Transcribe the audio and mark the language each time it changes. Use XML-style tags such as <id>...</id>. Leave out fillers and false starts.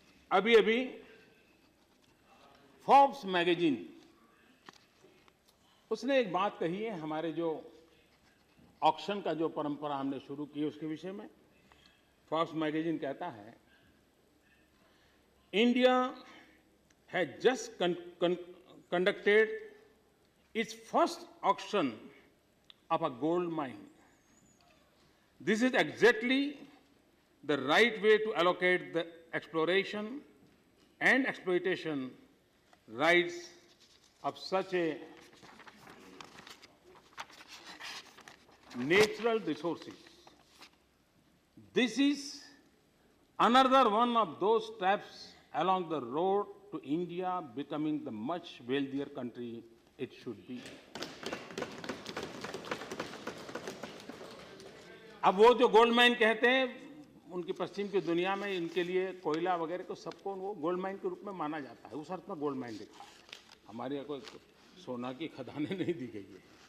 <hi>अभी अभी Forbes magazine, उसने एक बात कही है, हमारे जो ऑक्शन का जो परंपरा हमने शुरू की उसके विषय में। फोर्ब्स मैगजीन कहता है,</hi> <en>India has just conducted its first auction of a gold mine. This is exactly the right way to allocate the exploration and exploitation rights of such a natural resources. This is another one of those steps along the road to India becoming the much wealthier country it should be.</en> <hi>अब वो जो gold mine कहते हैं, उनकी पश्चिम की दुनिया में इनके लिए कोयला वगैरह को सबको वो गोल्ड माइन के रूप में माना जाता है। उस अर्थ में गोल्ड माइन लिखा है, हमारे यहाँ कोई सोना की खदानें नहीं दी गई है।</hi>